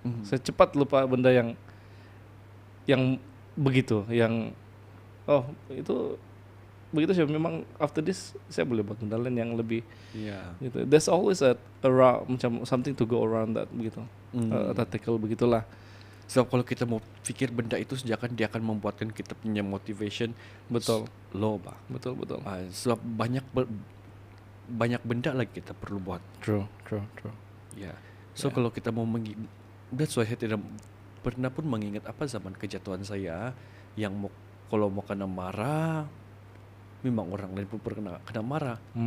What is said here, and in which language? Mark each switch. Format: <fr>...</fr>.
<ms>Saya cepat lupa benda yang begitu, yang itu begitu sih. Memang</ms> <en>after this</en> <ms>saya boleh buat benda lain yang lebih Ya. gitu.</ms> <en>There's always around</en> <ms>macam</ms> <en>something to go around that</en> <ms>begitu. Tackle begitulah. So kalau kita mau pikir benda itu sejak dia akan membuatkan kita punya motivation Betul. low bah. Betul. Sebab banyak benda lagi kita perlu buat.</ms> <en>True.</en> <ms>Ya.</ms> <en>So</en> <ms>kalau kita mau</ms> <en>that's why</en> <ms>saya tidak pernah pun mengingat apa zaman kejatuhan saya yang kalau mau kena marah, memang orang lain pun pernah kena marah.</ms>